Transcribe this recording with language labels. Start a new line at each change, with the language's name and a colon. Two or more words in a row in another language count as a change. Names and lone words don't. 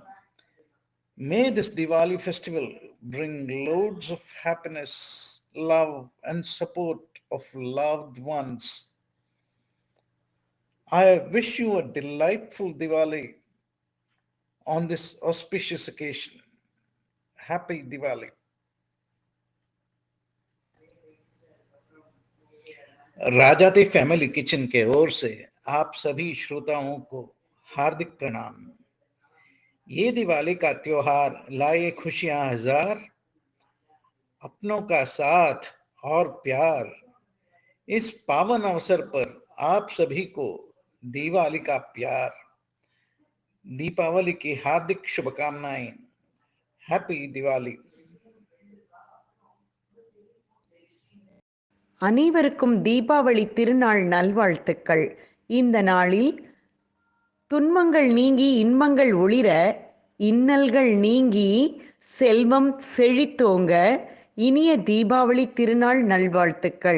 English: May this Diwali festival bring loads of happiness, love, and support of loved ones. I wish you a delightful Diwali on this auspicious occasion. Happy Diwali.
Hindi: राजाती फैमिली किचन के ओर से आप सभी श्रोताओं को हार्दिक प्रणाम। ये दिवाली का त्योहार लाए खुशियां हजार, अपनों का साथ और प्यार। इस पावन अवसर पर आप सभी को दिवाली का प्यार, दीपावली की हार्दिक शुभकामनाएं।
English: Happy Diwali.
Tamil: அனைவருக்கும் தீபாவளி திருநாள் நல்வாழ்த்துக்கள். இந்த நாளில் துன்பங்கள் நீங்கி இன்பங்கள் ஒளிர, இன்னல்கள் நீங்கி செல்வம் செழித்தோங்க, இனிய தீபாவளி திருநாள் நல்வாழ்த்துக்கள்.